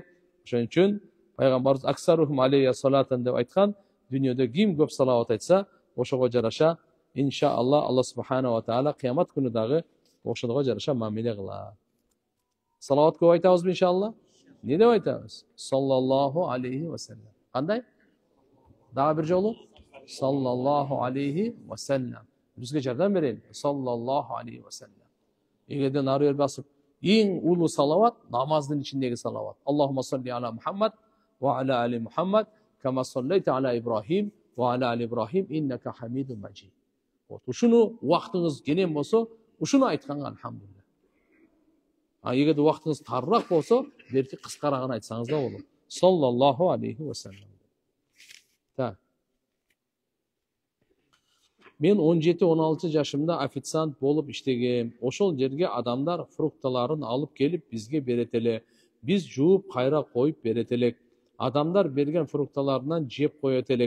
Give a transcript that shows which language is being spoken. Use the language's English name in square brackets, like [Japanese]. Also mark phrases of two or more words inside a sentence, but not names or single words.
[Kyrgyz] Ошон үчүн Пайгамбарыбыз [Arabic] أكثرهم علي صلاة [Kyrgyz] деп айткан, дүйнөдө ким көп салават айтса, ошого жараша иншалла Алла [Arabic] سبحانه وتعالى [Kyrgyz] кыямат күнү дагы ошого жараша мамиле кылат. Салават көп айтабызбы иншалла? Не деп айтабыз? [Arabic] صلى الله عليه وسلم. [Kyrgyz] Кандай? Дагы бир жолу? [Arabic] صلى الله عليه وسلم. [Kyrgyz] Бизге жардам берели. [Arabic] صلى الله عليه وسلم. [Kyrgyz] Эгерде нары бер басып, эң улуу салават намаздын ичиндеги салават. [Arabic] اللهم صل على محمد وعلى آل محمد كما صليت على إبراهيم وعلى آل إبراهيم إنك حميد مجيد. [Kyrgyz] Ушуну убактыңыз кенен болсо, ушуну айтканга алхамдулилlah. Эгерде убактыңыз тарыраак болсо, берки кыскараган айтсаңыз да болот. [Arabic] صلى الله عليه وسلم. [Kyrgyz] Мен 17-16 жашымда официант болуп иштегем. Ошол жерге адамдар фрукталарын алып келип бизге берет эле. Биз жууп кайра коюп берет элек. Адамдар берген фрукталарынан жеп коет элек.